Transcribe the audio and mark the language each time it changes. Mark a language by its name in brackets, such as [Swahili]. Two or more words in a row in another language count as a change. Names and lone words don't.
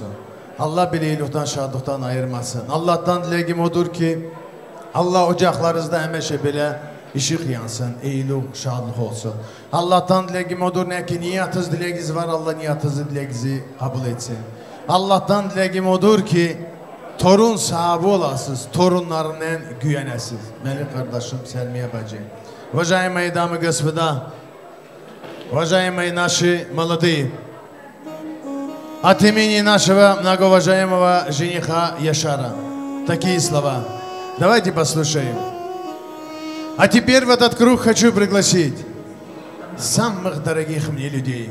[Turkish] Allah bile iyilikten, şadlıktan ayırmasın. Allah'tan dileğim odur ki Allah ocaklarınızda hemeşe bile ışık yansın, iyilik, şadlık olsun. Allah'tan dileğim odur ne ki niyatınız dileğiniz var, Allah niyatınızı dileğinizi kabul etsin. Allah'tan dileğim odur ki torun sahibi olasınız, torunlarının güvenesiz. Melik kardeşim, Selmiye bacı. [Russian] Уважаемые дамы и господа, уважаемые наши молодые, от имени нашего многоуважаемого жениха Яшара такие слова. Давайте послушаем. А теперь в этот круг хочу пригласить самых дорогих мне людей.